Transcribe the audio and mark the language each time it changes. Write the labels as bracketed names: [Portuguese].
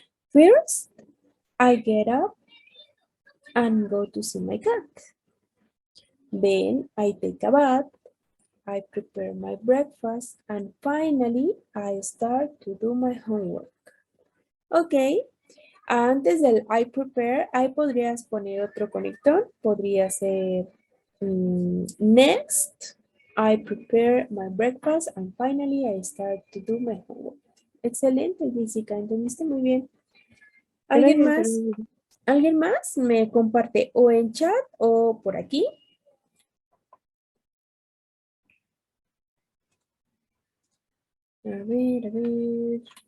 [English] First, I get up and go to see my cat. Then I take a bath, I prepare my breakfast, and finally I start to do my homework. [Spanish] Ok, antes del [English] I prepare, [Spanish] ahí podrías poner otro conector. Podría ser [English] next, I prepare my breakfast, and finally I start to do my homework. [Spanish] Excelente, Jessica, entendiste muy bien. ¿Alguien Gracias, más? profesora. ¿Alguien más me comparte o en chat o por aquí? A ver, a ver.